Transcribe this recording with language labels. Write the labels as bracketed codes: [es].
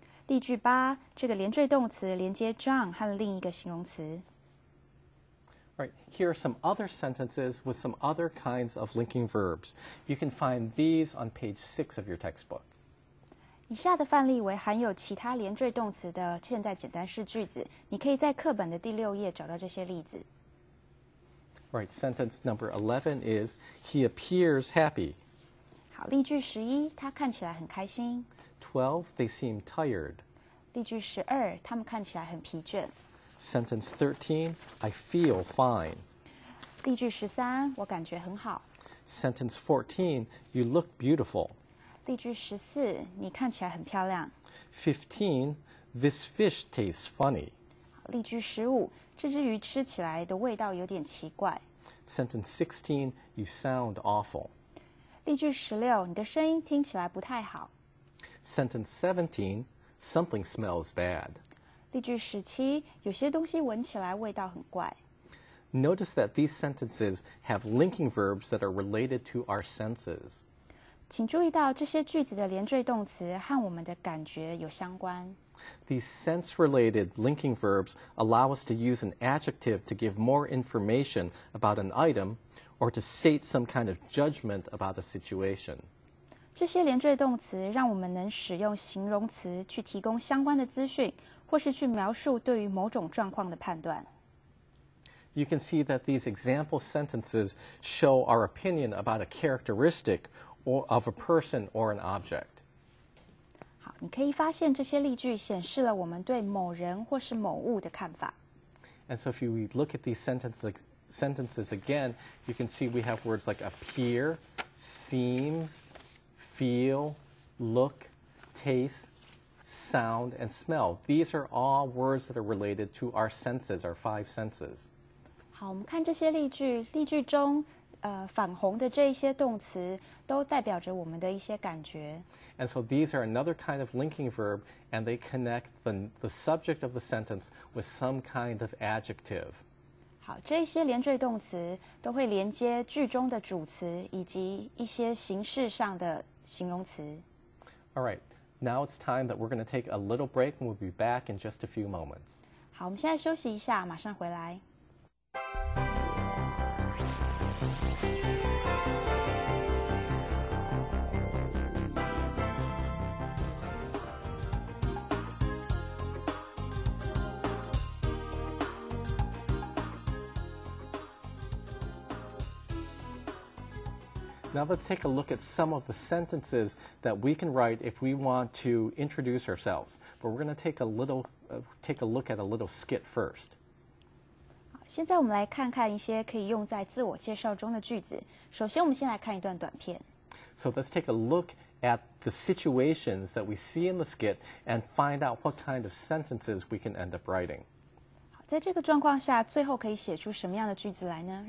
[zh] 例句8，这个连缀动词连接 John 和另一个形容词。 [en] All right, here are some other sentences with some other kinds of linking verbs. You can find these on page 6 of your textbook. [zh] 以下的范例为含有其他连缀动词的现在简单式句子，你可以在课本的第6页找到这些例子。 [en] All right, sentence number 11 is, he appears happy. [zh] 好，例句11，他看起来很开心。 [en] 12, they seem tired. [zh] 例句12，他们看起来很疲倦。 [en] Sentence 13, I feel fine. [zh] 例句13，我感觉很好。 [en] Sentence 14, you look beautiful. [zh] 例句14，你看起来很漂亮。 [en] 15, this fish tastes funny. [zh] 例句15，这只鱼吃起来的味道有点奇怪。 [en] Sentence 16, you sound awful. [zh] 例句16，你的声音听起来不太好。 [en] Sentence 17, something smells bad. [zh] 例句17，有些东西闻起来味道很怪。 [en] Notice that these sentences have linking verbs that are related to our senses. [zh] 请注意到这些句子的连缀动词和我们的感觉有相关。 [en] These sense-related linking verbs allow us to use an adjective to give more information about an item or to state some kind of judgment about a situation. [zh] 这些连缀动词让我们能使用形容词去提供相关的资讯，或是去描述对于某种状况的判断。 [en] You can see that these example sentences show our opinion about a characteristic of a person or an object. [zh] 好，你可以发现这些例句显示了我们对某人或是某物的看法。 [en] And so if you look at these sentences again, you can see we have words like appear, seems, feel, look, taste, sound, and smell. These are all words that are related to our senses, our 5 senses. [zh] 好，我们看这些例句，例句中反红的这一些动词都代表着我们的一些感觉。 [en] And so these are another kind of linking verb, and they connect the subject of the sentence with some kind of adjective. [zh] 好，这些连缀动词都会连接句中的主词以及一些形式上的形容词。 [en] All right, now it's time that we're going to take a little break, and we'll be back in just a few moments. [zh] 好，我们现在休息一下，马上回来。 [en] Now let's take a look at some of the sentences that we can write if we want to introduce ourselves. But we're going to take a look at a little skit first. [zh] 现在我们来看看一些可以用在自我介绍中的句子。首先，我们先来看一段短片。 [en] So let's take a look at the situations that we see in the skit and find out what kind of sentences we can end up writing. [zh] 好，在这个状况下，最后可以写出什么样的句子来呢？